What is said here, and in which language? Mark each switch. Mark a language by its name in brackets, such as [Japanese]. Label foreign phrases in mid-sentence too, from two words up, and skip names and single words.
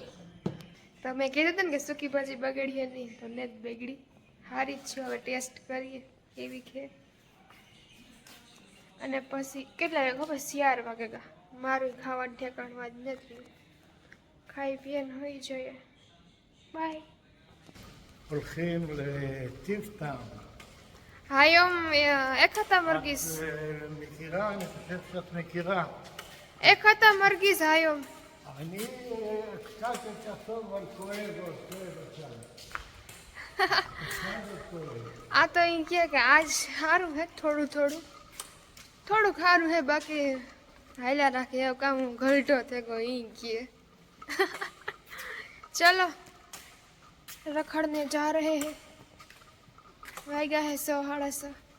[Gujarati] તમે કીધું હતું ને કે સૂકી ભાજી બગડીએ નહીં, તો ને જ બગડી. સારી જ છે. હવે ટેસ્ટ કરીએ કેવી છે. અને પછી કેટલા વાગે ખબર? 4 વાગે ગા. મારું ખાવાનું ઠેકાણવા જ નથી. ખાઈ પીને હોઈ જોઈએ. બાય. [Hebrew] הולכים לטיב טעם. היום איך אתה מרגיש? מכירה? אני חושב שאת מכירה. איך אתה מרגיש היום? אני קצת יותר טוב, אבל כואב עוד, כואב עכשיו. [Gujarati] આ તો અહીં કહે કે આજ સારું હે, થોડુંક સારું હે, બાકી હાલ્યા રાખે એવું કામ ઘલટો થયો અહીં કહે. [Hindi] चलो रखड़ने जा रहे हैं. वाइगा है 100 150.